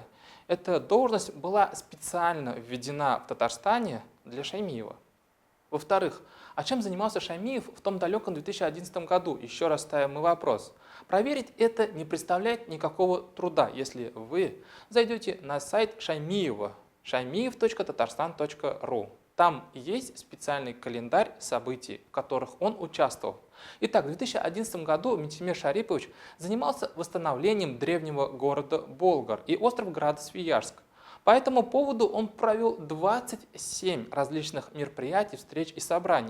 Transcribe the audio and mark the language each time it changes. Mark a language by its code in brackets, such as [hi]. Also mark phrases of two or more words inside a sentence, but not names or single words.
[ru] Эта должность была специально введена в Татарстане для Шаймиева. Во-вторых, а чем занимался Шаймиев в том далеком 2011 году? Еще раз ставим мы вопрос. Проверить это не представляет никакого труда, если вы зайдете на сайт Шаймиева, shaymiev.tatarstan.ru. Там есть специальный календарь событий, в которых он участвовал. Итак, в 2011 году Минтимер Шарипович занимался восстановлением древнего города Болгар и остров Градо-Свияжск. По этому поводу он провел 27 различных мероприятий, встреч и собраний.